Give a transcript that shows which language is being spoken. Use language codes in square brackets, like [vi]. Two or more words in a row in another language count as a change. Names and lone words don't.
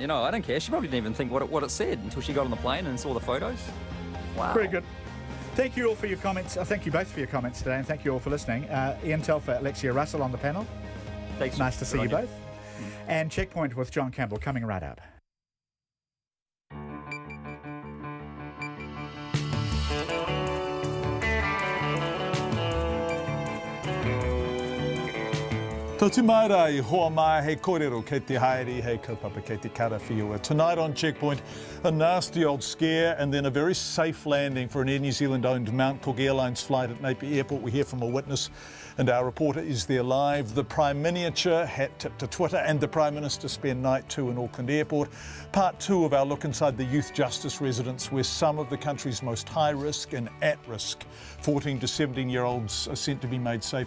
[en] I don't care. She probably didn't even think what it said until she got on the plane and saw the photos. Wow. Very good. Thank you all for your comments. Thank you both for your comments today, and thank you all for listening. Ian Telfer, Alexia Russell on the panel. Thanks. Nice to see you both. And Checkpoint with John Campbell coming right up. [mi] Tō te marai, hoa mai, hei kōrero kei te haere, hei kaupapa kei te karawhiua. [en] Tonight on Checkpoint, a nasty old scare and then a very safe landing for an Air New Zealand-owned Mount Cook Airlines flight at Napier Airport. We hear from a witness and our reporter is there live. The Prime Miniature, hat tip to Twitter, and the Prime Minister spend night 2 in Auckland Airport. Part 2 of our look inside the youth justice residence where some of the country's most high risk and at risk 14 to 17-year-olds are sent to be made safe.